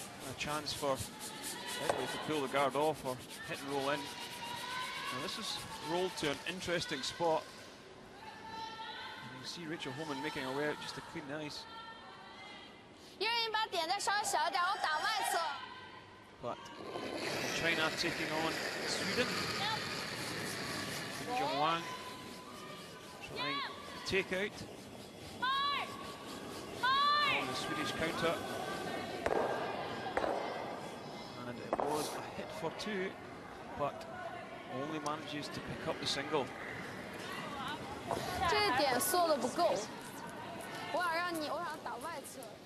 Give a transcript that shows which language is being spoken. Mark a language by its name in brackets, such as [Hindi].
[English] A chance for Italy to pull the guard off or hit and roll in. Now this is rolled to an interesting spot. And you see Rachel Holman making her way out just to clean the ice. [Chinese] 因为你把点再稍微小一点，我打外侧。 [English] But China taking on Sweden. Kim Jong-Wang trying to take out on the Swedish counter. And it was a hit for 2, but only manages to pick up the single. [Chinese] 这点缩的不够，我想打外侧。